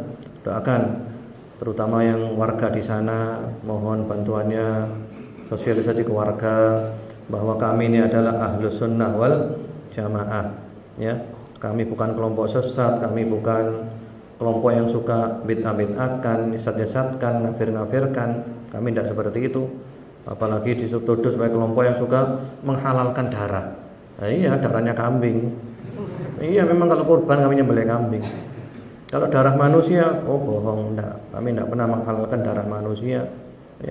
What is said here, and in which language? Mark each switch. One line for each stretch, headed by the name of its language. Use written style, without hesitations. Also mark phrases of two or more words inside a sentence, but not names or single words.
Indonesian: Doakan terutama yang warga di sana, mohon bantuannya, sosialisasi ke warga bahwa kami ini adalah
Arabic: أهل السنة والجماعة
Indonesian: ya. Kami bukan kelompok sesat, kami bukan kelompok yang suka bid'ah-bid'ahkan, nyesat-nyesatkan, ngafir-ngafirkan. Kami tidak seperti itu. Apalagi dituduh sebagai kelompok yang suka menghalalkan darah. Nah, iya, darahnya kambing. Iya, memang kalau kurban kami nyembelih kambing. Kalau darah manusia, oh bohong, enggak. Kami tidak pernah menghalalkan darah manusia ya.